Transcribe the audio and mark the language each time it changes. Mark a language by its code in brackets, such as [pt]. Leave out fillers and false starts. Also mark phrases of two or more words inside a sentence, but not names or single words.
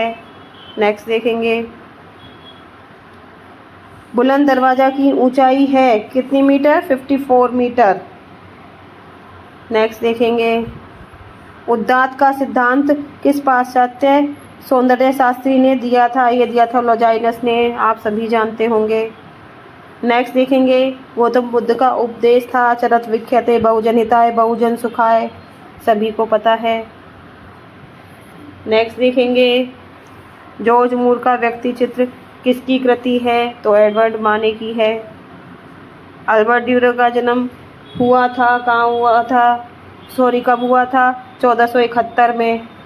[hi] नेक्स्ट देखेंगे, बुलंद दरवाज़ा की ऊंचाई है कितनी मीटर, 54 मीटर। नेक्स्ट देखेंगे, उद्दात का सिद्धांत किस पाश्चात्य सौंदर्य शास्त्री ने दिया था, ये दिया था लॉजाइनस ने, आप सभी जानते होंगे। नेक्स्ट देखेंगे, गौतम बुद्ध का उपदेश था [pi] चरत विख्याते बहुजन हिताय बहुजन सुखाय, [hi] सभी को पता है। नेक्स्ट देखेंगे, जॉर्ज मूर का व्यक्ति चित्र किसकी कृति है, तो एडवर्ड माने की है। अल्बर्ट ड्यूrer का जन्म हुआ था, कहाँ हुआ था, कब हुआ था, 1471 में।